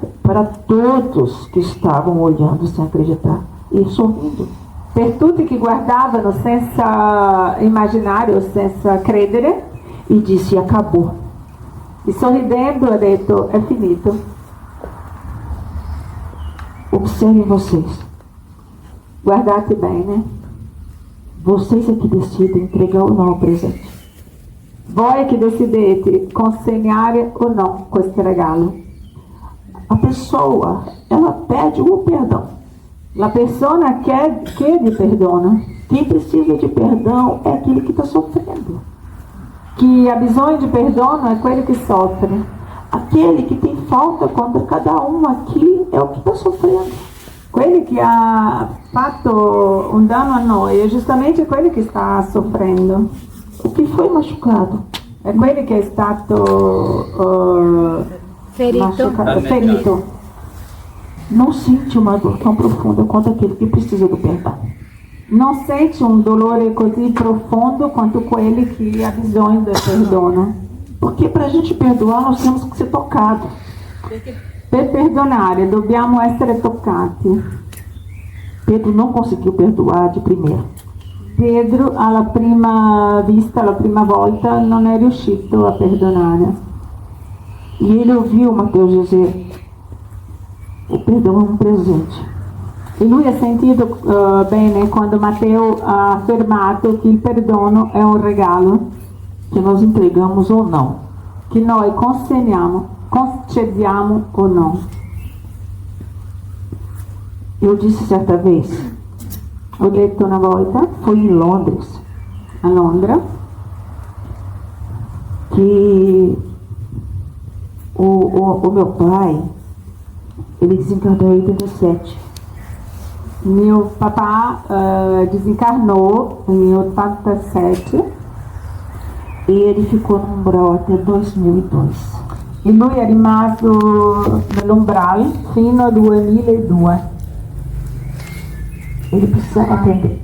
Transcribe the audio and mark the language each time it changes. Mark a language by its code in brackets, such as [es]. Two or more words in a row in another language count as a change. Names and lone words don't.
[pt] para todos que estavam olhando sem acreditar e sorrindo. [it] Per tutti che guardavano senza immaginare o senza credere, [pt] E disse: acabou. [it] e sorridendo ha detto: è finito. [pt] Observem vocês. [it] Guardate bene. [pt] Vocês é que decidem entregar ou não o presente. [it] Voi che decidete consegnare o no questo regalo. [pt] A pessoa, ela pede o perdão. [it] La persona chiede perdono. [pt] Quem precisa de perdão é aquele que está sofrendo. [it] Chi ha bisogno di perdono è quello che soffre. [pt] Aquele que tem falta contra cada um aqui é o que está sofrendo. [it] Quelli che ha fatto un danno a noi è giustamente quelli che sta soffrendo. [pt] O que foi machucado. [it] È quelli che è stato ferito. [pt] Não sente uma dor tão profunda quanto aquele que precisa do perdão. [it] Non sente un dolore così profondo quanto quelli che ha bisogno del perdono. [pt] Porque para a gente perdoar, nós temos que ser tocados. [it] Per perdonare dobbiamo essere toccati. [pt] Pedro não conseguiu perdoar de primeira. [it] Pedro alla prima vista, alla prima volta, non è riuscito a perdonare. [pt] E ele ouviu Mateus dizer: o perdão é um presente. [it] E lui ha sentito bene quando Matteo ha affermato che il perdono è un regalo [pt] Que nós entregamos ou não. [it] che noi concediamo o non. [pt] Eu disse certa vez, [it] Ho detto una volta [pt] foi em Londres, [it] a Londra [pt] que o meu pai, ele desencarnou em 87. [it] mio papà [pt] desencarnou em [it] 87 [pt] E ele ficou no umbral até 2002. [it] e lui è rimasto nell'umbral fino al 2002. [pt] Ele precisava aprender.